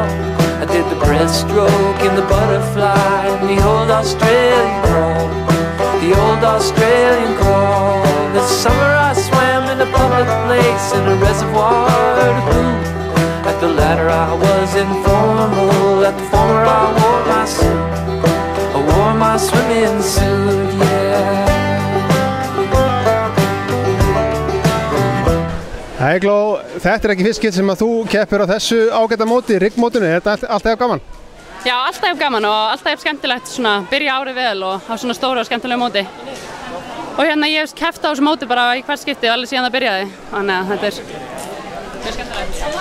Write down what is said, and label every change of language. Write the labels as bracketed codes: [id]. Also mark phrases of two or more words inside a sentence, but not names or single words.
[en] I did the breaststroke and the butterfly and the old Australian crawl, the old Australian crawl. This summer I swam in a public place in a reservoir to pool. At the latter I was informal, at the former I wore my suit. I wore my swimming suit, yeah. [is] Eygló, þetta ekki fyrst sem að þú keppir á þessu ágæta móti, riggmótinu, er þetta alltaf gaman? Já, alltaf gaman og alltaf skemmtilegt svona byrja árið vel og á svona stóru og skemmtilegu móti. Og hérna ég hef keppt á þessu móti bara í hvert skipti alveg síðan það byrjaði, þannig að þetta er mjög skemmtilegt.